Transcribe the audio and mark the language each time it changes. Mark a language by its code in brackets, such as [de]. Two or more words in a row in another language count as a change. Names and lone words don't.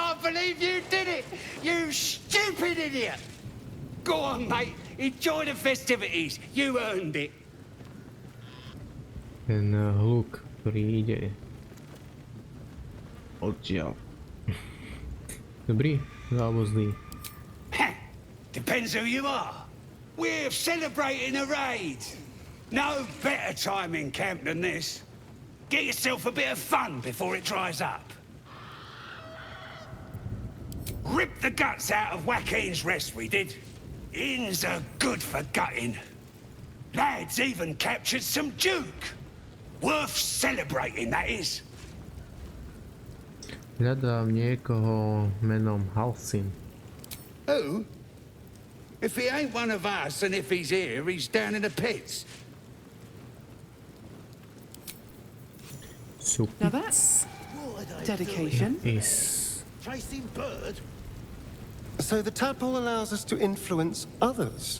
[en] believe you did it! You stupid idiot! Go on, mate. Enjoy the festivities. You earned it. [sk] Ten hluk, ktorý ide odtiaľ. Dobrý alebo zlý? [en] Depends who you are. We're celebrating a raid. No better time in camp than this. Get yourself a bit of fun before it dries up. Rip the guts out of Joaquin's rest, we did. Inns are good for gutting. Lads even captured some Duke. Worth celebrating, that is. [sk] Hľadám niekoho menom Halsin. [en] Who? If he ain't one of us, and if he's here, he's down in the pits. So Now that's dedication. Is Tracing bird. So the tadpole allows us to influence others.